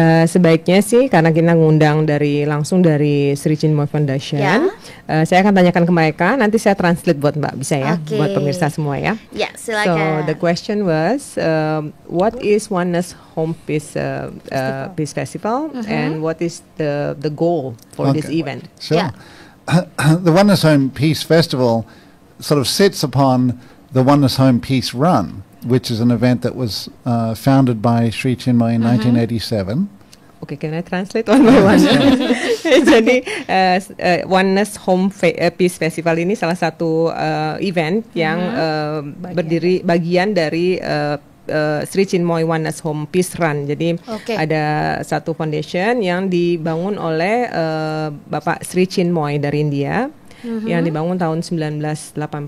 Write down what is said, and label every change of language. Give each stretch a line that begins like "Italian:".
Indonesian: Sebaiknya sih karena kita ngundang langsung dari Sri Chinmoy Foundation. Saya akan tanyakan ke mereka, nanti saya translate buat Mbak, bisa ya? Buat pemirsa semua ya. Ya, silakan.
English: So the question was, what is Oneness Home Peace Peace Festival, and what is the goal for this event? Sure. The Oneness Home Peace Festival sort of sits upon the Oneness Home Peace Run, which is an event that was founded by Sri Chinmoy in 1987. Oke, can I translate one by one?
Indonesian: Jadi Oneness Home Peace Festival ini salah satu event yang bagian dari Sri Chinmoy Oneness Home Peace Run. Jadi ada satu foundation yang dibangun oleh Bapak Sri Chinmoy dari India yang dibangun tahun 1987.